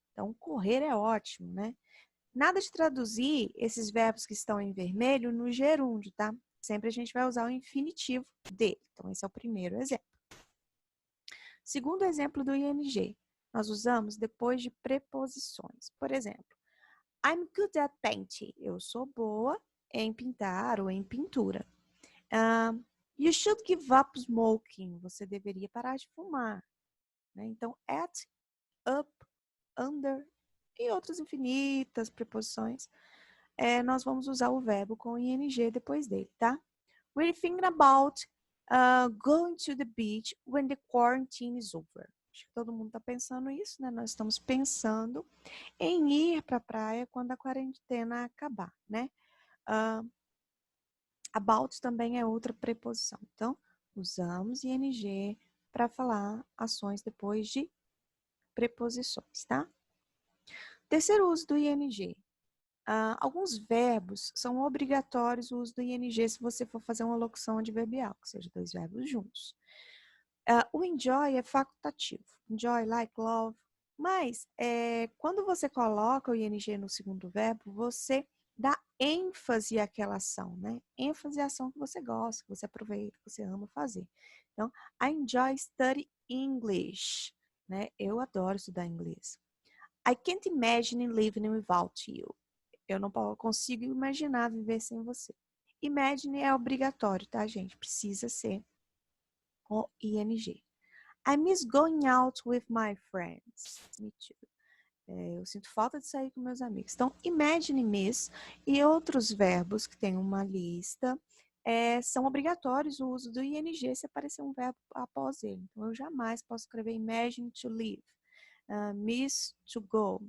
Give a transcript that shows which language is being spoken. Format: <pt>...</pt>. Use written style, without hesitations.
<pt>Então, correr é ótimo, né? Nada de traduzir esses verbos que estão em vermelho no gerúndio, tá? Sempre a gente vai usar o infinitivo dele. Então, esse é o primeiro exemplo. Segundo exemplo do ing, nós usamos depois de preposições. Por exemplo,</pt> <en>I'm good at painting.</en> <pt>Eu sou boa em pintar ou em pintura.</pt> <en>You should give up smoking.</en> <pt>Você deveria parar de fumar. Né? Então, at, up, under e outras infinitas preposições, nós vamos usar o verbo com ing depois dele, tá?</pt> <en>We're thinking about going to the beach when the quarantine is over.</en> <pt>Acho que todo mundo está pensando isso, né? Nós estamos pensando em ir para a praia quando a quarentena acabar, né? About também é outra preposição. Então, usamos ing para falar ações depois de preposições, tá? Terceiro uso do ing. Alguns verbos são obrigatórios o uso do ing se você for fazer uma locução adverbial, que seja dois verbos juntos. O enjoy é facultativo. Enjoy, like, love. Mas, quando você coloca o ing no segundo verbo, você dá ênfase àquela ação, né? ênfase à ação que você gosta, que você aproveita, que você ama fazer.</pt> <en>Então, I enjoy study English.</en> <pt>Né? Eu adoro estudar inglês.</pt> <en>I can't imagine living without you.</en> <pt>Eu não consigo imaginar viver sem você. Imagine é obrigatório, tá, gente? Precisa ser com ing.</pt> <en>I miss going out with my friends. Me too.</en> <pt>Eu sinto falta de sair com meus amigos. Então, imagine, miss e outros verbos que tem uma lista são obrigatórios o uso do ing se aparecer um verbo após ele. Então, eu jamais posso escrever imagine to live, miss to go.</pt>